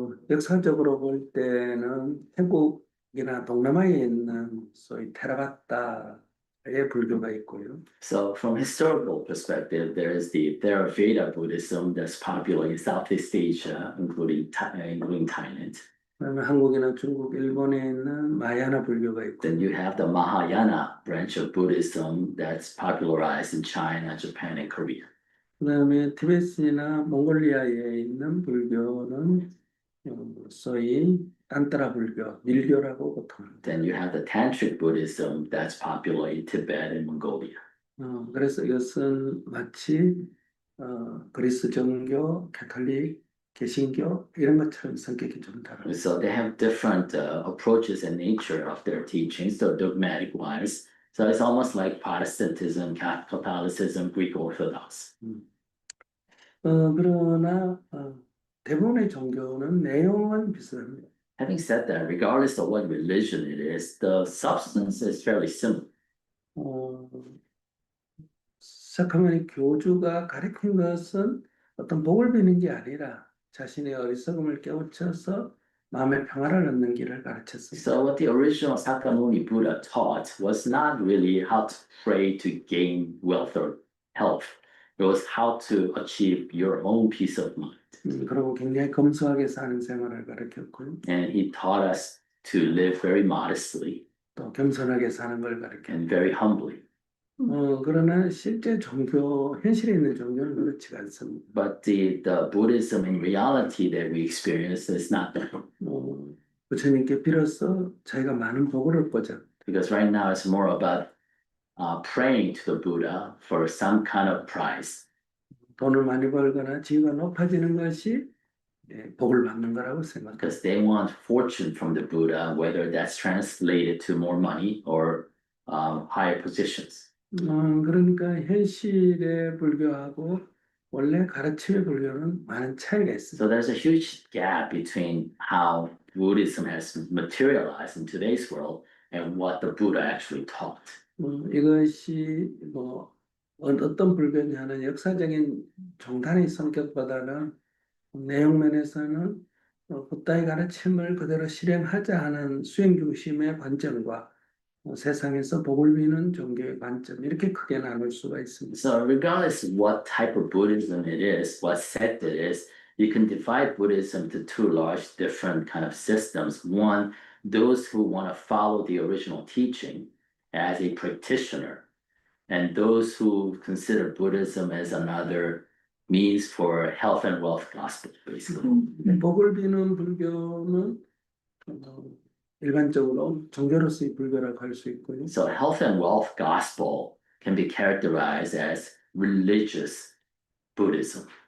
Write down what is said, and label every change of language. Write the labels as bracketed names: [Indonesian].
[Korean] 역사적으로 볼 때는 태국이나 동남아에 있는 소위 테라바타의 불교가 있고요. [English] So from historical perspective, there is the Theravada Buddhism that's popular in Southeast Asia, including Thailand. [Korean] 그다음에 한국이나 중국, 일본에 있는 마하야나 불교가 있고. [English] Then you have the Mahayana branch of Buddhism that's popularized in China, Japan, and Korea. [Korean] 그다음에 티베트나 몽골리아에 있는 불교는 소위 단타라 불교, 밀교라고 보통. [English] Then you have the Tantric Buddhism that's popular in Tibet and Mongolia. [Korean] 그래서 이것은 마치 그리스 정교, 가톨릭, 개신교 이런 것처럼 성격이 좀 다르고. [English] So they have different approaches and nature of their teachings, so dogmatic wise. So it's almost like Protestantism, Catholicism, Greek Orthodox. [Korean] 그러나 대부분의 종교는 내용은 비슷합니다. [English] Having said that, regardless of what religion it is, the substance is fairly similar. [Korean] 어, 시작하면 교주가 가르친 것은 어떤 복을 비는 게 아니라 자신의 어리석음을 깨우쳐서 마음의 평화를 얻는 길을 가르쳤습니다. [English] So what the original Sakyamuni Buddha taught was not really how to pray to gain wealth or health. It was how to achieve your own peace of mind. [Korean] 그리고 굉장히 검소하게 사는 생활을 가르쳤고요. [English] And he taught us to live very modestly [Korean] 또 겸손하게 사는 걸 가르쳤고. [English] and very humbly. [Korean] 그러나 실제 종교, 현실에 있는 종교는 그렇지가 않습니다. [English] But the Buddhism in reality that we experience is not that. [Korean] 부처님께 빌어서 자기가 많은 복을 얻고자 [English] Because right now it's more about praying to the Buddha for some kind of prize. [Korean] 돈을 많이 벌거나 지위가 높아지는 것이 복을 받는 거라고 생각합니다. [English] Because they want fortune from the Buddha, whether that's translated to more money or higher positions. [Korean] 그러니까 현실의 불교하고 원래 가르침의 불교는 많은 차이가 있습니다. [English] So there's a huge gap between how Buddhism has materialized in today's world and what the Buddha actually taught. [Korean] 이것이 뭐 어떤 불교냐는 역사적인 종단의 성격보다는 내용 면에서는 붓다의 가르침을 그대로 실행하자 하는 수행 중심의 관점과 세상에서 복을 비는 종교의 관점 이렇게 크게 나눌 수가 있습니다. [English] So regardless what type of Buddhism it is, what sect it is, you can divide Buddhism into two large different kind of systems. One, those who want to follow the original teaching as a practitioner, and those who consider Buddhism as another means for health and wealth gospel, basically. [Korean] 복을 비는 불교는 일반적으로 종교로서의 불교라고 할 수 있고요. [English] So health and wealth gospel can be characterized as religious Buddhism.